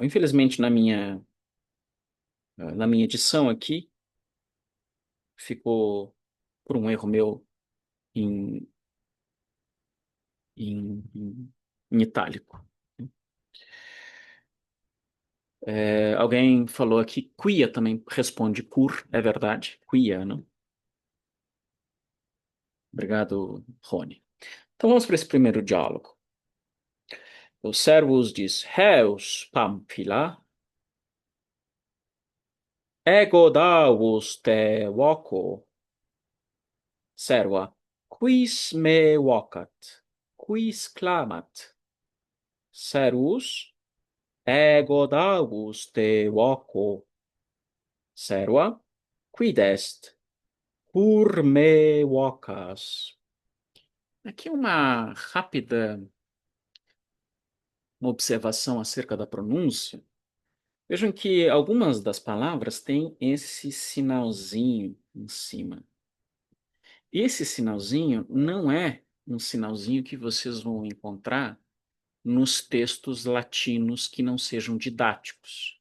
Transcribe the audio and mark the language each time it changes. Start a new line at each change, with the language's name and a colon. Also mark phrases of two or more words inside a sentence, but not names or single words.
Portuguese: Infelizmente, na minha edição aqui, ficou por um erro meu em, em itálico. Alguém falou aqui, quia também responde cur, é verdade. Quia, não? Obrigado, Rony. Então vamos para esse primeiro diálogo. O Servus diz,
Latin: Heus Pamphila, ego davus te voco. Serva, quis me vocat, quis clamat. Servus, ego davus te voco. Serva, quid est? Cur me vocas.
Portuguese: Aqui uma rápida observação acerca da pronúncia. Vejam que algumas das palavras têm esse sinalzinho em cima. E esse sinalzinho não é um sinalzinho que vocês vão encontrar nos textos latinos que não sejam didáticos.